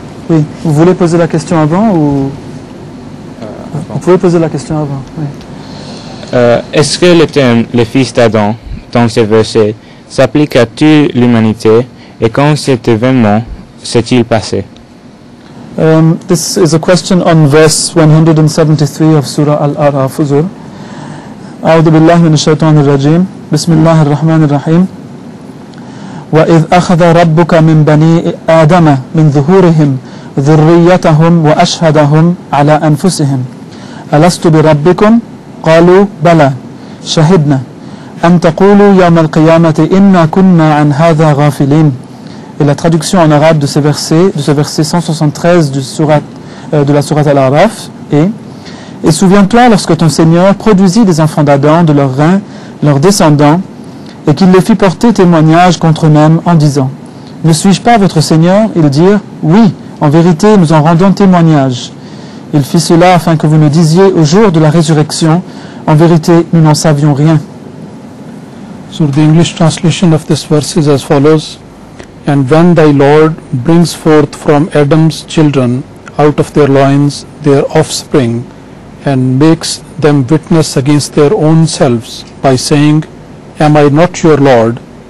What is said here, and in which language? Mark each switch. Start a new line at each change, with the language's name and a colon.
French: Oui, vous voulez poser la question avant ou... Vous pouvez poser la question avant, oui. Est-ce que le terme « le fils d'Adam » dans ces versets s'applique à toute l'humanité et quand cet événement s'est-il passé?
English: This is a question on verse 173 of Surah Al-A'raf.
Arabic: أعوذ بالله من الشيطان الرجيم بسم الله الرحمن الرحيم وإذ أخذ ربك من بني آدم من ظهورهم ذريتهم وأشهدهم على أنفسهم ألست بربكم قالوا بلى شهدنا أن تقولوا يوم القيامة إنا كنا عن هذا غافلين.
French: Et la traduction en arabe de ce verset 173 de la sourate Al-A'raf est: Et souviens-toi lorsque ton Seigneur produisit des enfants d'Adam de leurs reins, leurs descendants, et qu'il les fit porter témoignage contre eux-mêmes en disant: Ne suis-je pas votre Seigneur? Ils dirent: Oui, en vérité, nous en rendons témoignage. Il fit cela afin que vous ne disiez au jour de la résurrection: En vérité, nous n'en savions rien.
English: So the English translation of this verse is as follows: And when thy Lord brings forth from Adam's children out of their loins their offspring, and makes them witness against their own selves by saying, Am I not your Lord?